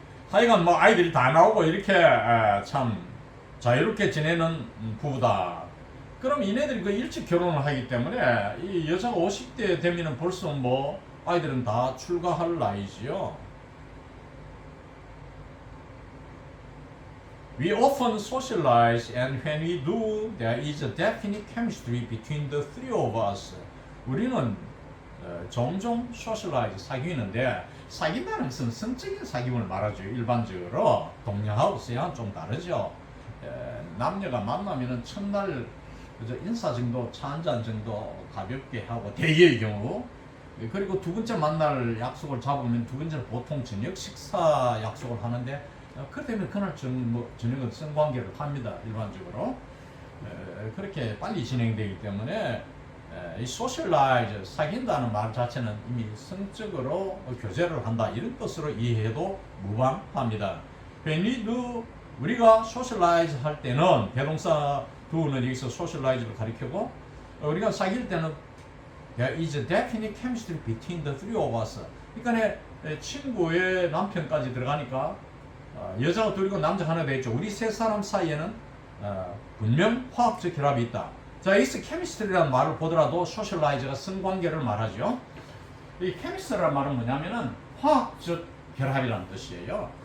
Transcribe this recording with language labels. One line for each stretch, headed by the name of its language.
Korean: 하여간 뭐 아이들이 다 나오고 이렇게 참 자유롭게 지내는 부부다. 그럼 이네들이 그 일찍 결혼을 하기 때문에 이 여자가 50대 되면은 벌써 뭐 아이들은 다 출가할 나이지요.
English: We often socialize, and when we do, there is a definite chemistry between the three of us.
Korean: 우리는 종종 socialize, 사귀는데 사귄다는 것은 성적인 사귐을 말하죠. 일반적으로 동양하고 서양은 좀 다르죠. 남녀가 만나면은 첫날 그저 인사 정도, 차 한잔 정도 가볍게 하고 대개의 경우, 그리고 두 번째 만날 약속을 잡으면 두 번째는 보통 저녁 식사 약속을 하는데 그렇다면 그날 저녁은 성관계를 합니다. 일반적으로 그렇게 빨리 진행되기 때문에 이 소셜라이즈, 사귄다는 말 자체는 이미 성적으로 교제를 한다 이런 뜻으로 이해해도 무방합니다.
English: When we do,
Korean: 우리가 소셜라이즈 할 때는 대동사 do는 여기서 소셜라이즈를 가리키고, 우리가 사귈 때는
English: there is a definite chemistry between the three of us.
Korean: 그러니까 친구의 남편까지 들어가니까 여자가 둘이고 남자 하나 되겠죠. 우리 세 사람 사이에는 분명 화학적 결합이 있다. 자, 여기서 chemistry라는 말을 보더라도 socialize가 성관계를 말하죠. 이 chemistry라는 말은 뭐냐면은 화학적 결합이라는 뜻이에요.